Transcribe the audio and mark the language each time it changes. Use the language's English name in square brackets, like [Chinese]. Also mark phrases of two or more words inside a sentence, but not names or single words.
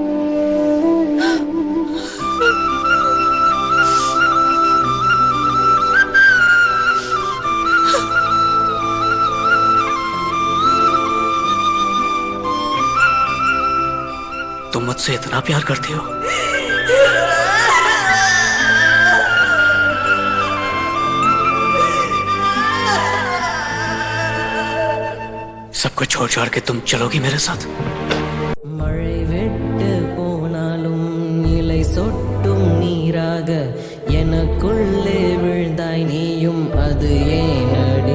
[Hindi] तुम मुझसे इतना प्यार करती हो? सबको छोड़ छाड़ के तुम चलोगी मेरे साथ? [Tamil] மழை விட்டு போனாலும் இலை சொட்டும் நீராக எனக்குள்ளே விழுந்தாய் நீயும் அது ஏன்